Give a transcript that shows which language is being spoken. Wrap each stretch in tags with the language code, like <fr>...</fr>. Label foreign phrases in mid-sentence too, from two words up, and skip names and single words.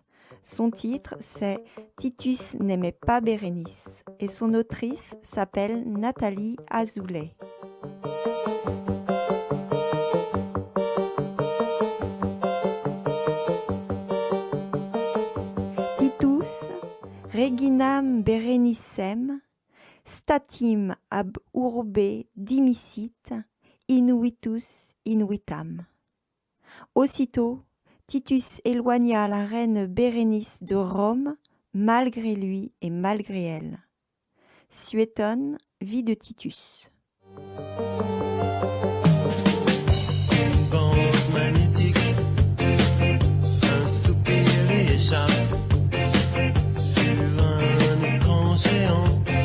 <fr>Son titre, c'est « Titus n'aimait pas Bérénice » et son autrice s'appelle Nathalie Azoulay. Titus,</fr> <la>reginam Berenicem, statim ab urbe dimicit, inuitus inuitam.</la> <fr>Aussitôt, Titus éloigna la reine Bérénice de Rome, malgré lui et malgré elle. Suétone, vie de Titus. Une bande magnétique, un soupir lui échappe sur un écran géant.</fr>